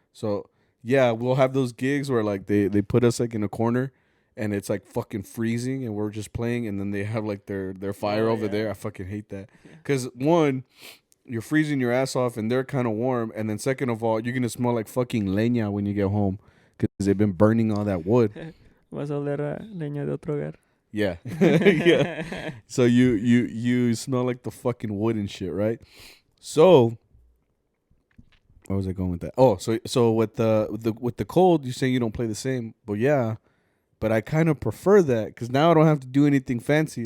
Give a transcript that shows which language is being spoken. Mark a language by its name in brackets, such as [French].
[English] So yeah, we'll have those gigs where like they put us like in a corner and it's like fucking freezing and we're just playing and then they have like their fire over there. I fucking hate that. Because one, you're freezing your ass off and they're kind of warm. And then second of all, you're going to smell like fucking leña when you get home because they've been burning all that wood. [Spanish] Vas a oler a leña de otro hogar. [English] Yeah. Yeah. So you smell like the fucking wood and shit, right? So, where was I going with that? Oh, so with the cold, you say you don't play the same. Well, yeah, but I kind of prefer that because now I don't have to do anything fancy.